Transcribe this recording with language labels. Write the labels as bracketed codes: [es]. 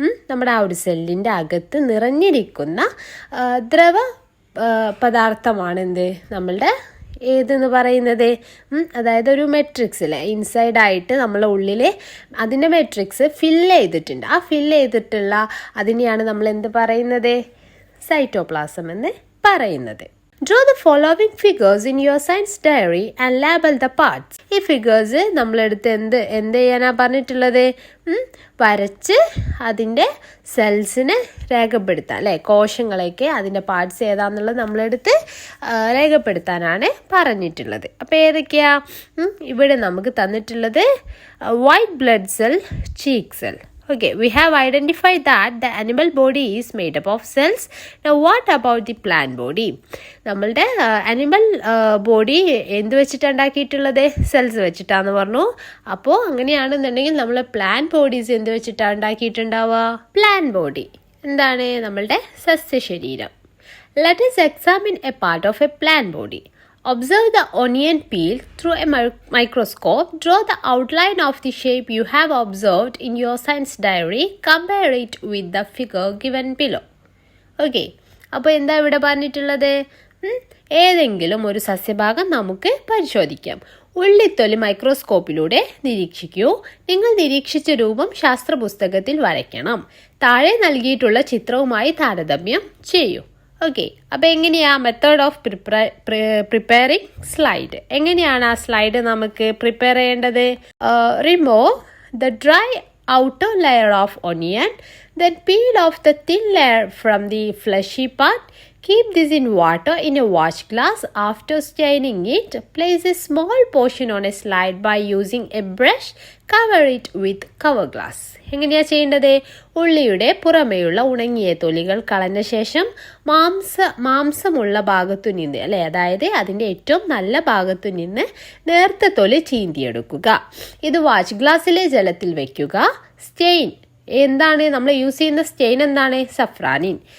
[ml] നമ്മുടെ ആ ഒരു സെല്ലിൻ്റെ അകത്ത് നിറഞ്ഞിരിക്കുന്ന ദ്രവ പദാർത്ഥമാണ് എന്ത്? നമ്മളുടെ ഏതെന്ന് പറയുന്നത്? അതായത് ഒരു മെട്രിക്സിൽ ഇൻസൈഡായിട്ട് നമ്മളെ ഉള്ളിൽ അതിൻ്റെ മെട്രിക്സ് ഫില്ല് ചെയ്തിട്ടുണ്ട്. ആ ഫില്ല് ചെയ്തിട്ടുള്ള അതിനെയാണ് നമ്മൾ എന്ത് പറയുന്നത്? സൈറ്റോപ്ലാസം എന്ന് പറയുന്നത്. [en] Draw the following figures in your science diary and label the parts. [ml] ഈ ഫിഗേഴ്സ് നമ്മളെടുത്ത് എന്ത് ചെയ്യാനാ പറഞ്ഞിട്ടുള്ളത്? വരച്ച് അതിൻ്റെ സെൽസിനെ രേഖപ്പെടുത്താൻ അല്ലേ? കോശങ്ങളൊക്കെ അതിൻ്റെ പാർട്സ് ഏതാന്നുള്ളത് നമ്മളെടുത്ത് രേഖപ്പെടുത്താനാണ് പറഞ്ഞിട്ടുള്ളത്. അപ്പോൾ ഏതൊക്കെയാ ഇവിടെ നമുക്ക് തന്നിട്ടുള്ളത്? White blood cell, cheek cell. [en] Okay, we have identified that the animal body is made up of cells. Now what about the plant body? [ml] നമ്മളുടെ അനിമൽ ബോഡി എന്ത് വെച്ചിട്ടാണ് ഉണ്ടാക്കിയിട്ടുള്ളത്? സെൽസ് വെച്ചിട്ടാന്ന് പറഞ്ഞു. അപ്പോൾ അങ്ങനെയാണെന്നുണ്ടെങ്കിൽ നമ്മൾ പ്ലാന്റ് ബോഡീസ് എന്ത് വെച്ചിട്ടാണ് ഉണ്ടാക്കിയിട്ടുണ്ടാവുക? പ്ലാന്റ് ബോഡി എന്താണ്? നമ്മളുടെ സസ്യശരീരം. [en] Let us examine a part of a plant body. Observe the onion peel through a microscope. Draw the outline of the shape you have observed in your science diary. Compare it with the figure given below. [ml] Okay, അപ്പോൾ എന്താ ഇവിടെ പറഞ്ഞിട്ടുള്ളത്? ഏതെങ്കിലും ഒരു സസ്യഭാഗം നമുക്ക് പരിശോധിക്കാം. ഉള്ളിത്തൊലി മൈക്രോസ്കോപ്പിലൂടെ നിരീക്ഷിക്കൂ. നിങ്ങൾ നിരീക്ഷിച്ച രൂപം ശാസ്ത്ര പുസ്തകത്തിൽ വരയ്ക്കണം. താഴെ നൽകിയിട്ടുള്ള ചിത്രവുമായി താരതമ്യം ചെയ്യൂ. ഓക്കെ, അപ്പോൾ എങ്ങനെയാ [en] Method of preparing slide? [ml] എങ്ങനെയാണ് ആ സ്ലൈഡ് നമുക്ക് പ്രിപ്പയർ ചെയ്യേണ്ടത്? [en] Remove the dry outer layer of onion, then peel off the thin layer from the fleshy part. Keep this in water in a watch glass. After staining it, place a small portion on a slide by using a brush. Cover it with cover glass. [ml] എങ്ങനെയാണ് ചെയ്യേണ്ടത്? ഉള്ളിയുടെ പുറമേയുള്ള ഉണങ്ങിയ തൊലികൾ കളഞ്ഞ ശേഷം മാംസമുള്ള ഭാഗത്തു നിന്ന് അല്ലെ, അതായത് അതിൻ്റെ ഏറ്റവും നല്ല ഭാഗത്തു നിന്ന് നേർത്ത തൊലി ചീന്തിയെടുക്കുക. ഇത് വാച്ച് ഗ്ലാസ്സിലെ ജലത്തിൽ വയ്ക്കുക. സ്റ്റെയിൻ എന്താണ് നമ്മൾ യൂസ് ചെയ്യുന്ന സ്റ്റെയിൻ? എന്താണ്? സഫ്രാനിൻ.